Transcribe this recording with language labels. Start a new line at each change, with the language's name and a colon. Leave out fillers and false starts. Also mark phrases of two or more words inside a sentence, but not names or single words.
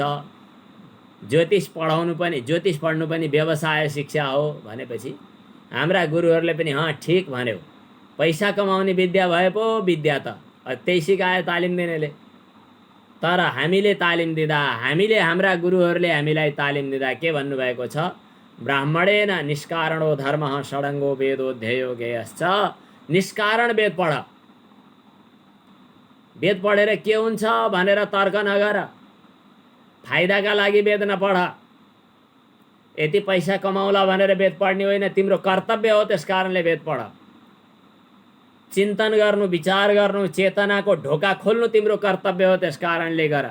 Nepali: ज्योतिष पढ्नु पनि व्यवसाय शिक्षा हो भनेपछि हाम्रा गुरुहरूले पनि ठिक भन्यो, पैसा कमाउने विद्या भए पो विद्या त त्यही सिकायो तालिम दिनेले। तर हामीले तालिम दिँदा, हाम्रा गुरुहरूले हामीलाई तालिम दिँदा के भन्नुभएको छ,
Sanskrit: ब्राह्मणेन निष्कारणो धर्मः षडङ्गो वेदोऽध्ययो ज्ञेयश्च।
Nepali: निष्कारण वेद पढ, वेद पढेर के हुन्छ भनेर तर्क नगर, फाइदाका लागि वेद नपढ। यति पैसा कमाउला भनेर वेद पढ्ने होइन, तिम्रो कर्तव्य हो, त्यस कारणले वेद पढ। चिन्तन गर्नु, विचार गर्नु, चेतनाको ढोका खोल्नु तिम्रो कर्तव्य हो, त्यस कारणले गर।